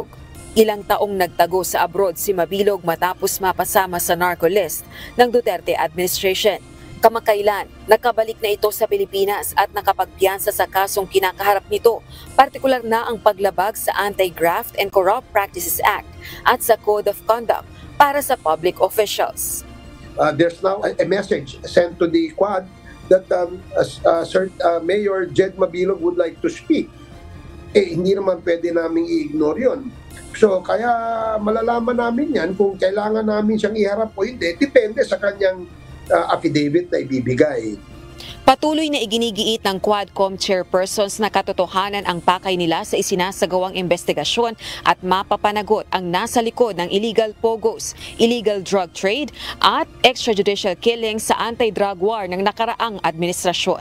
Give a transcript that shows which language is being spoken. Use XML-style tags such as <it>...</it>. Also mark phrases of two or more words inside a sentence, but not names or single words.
<tl>Ilang taong nagtago sa abroad si Mabilog matapos mapasama sa</tl> <en>narco list</en> <tl>ng Duterte administration. Kamakailan, nakabalik na ito sa Pilipinas at nakapagpiyansa sa kasong kinakaharap nito, partikular na ang paglabag sa Anti-Graft and Corrupt Practices Act at sa Code of Conduct para sa</tl> <en>public officials. There's now a message sent to the Quad that Mayor Jed Mabilog would like to speak.</en> <tl>Hindi naman pwede namin i-ignore yun. So, kaya malalaman namin yan kung kailangan namin siyang iharap o hindi. Depende sa kanyang affidavit na ibibigay. Patuloy na iginigiit ng Quadcom chairpersons na katotohanan ang pakay nila sa isinasagawang investigasyon at mapapanagot ang nasa likod ng</tl> <en>illegal pogos, illegal drug trade</en> <tl>at</tl> <en>extrajudicial killings</en> <tl>sa</tl> <en>anti-drug war</en> <tl>ng nakaraang administrasyon.</tl>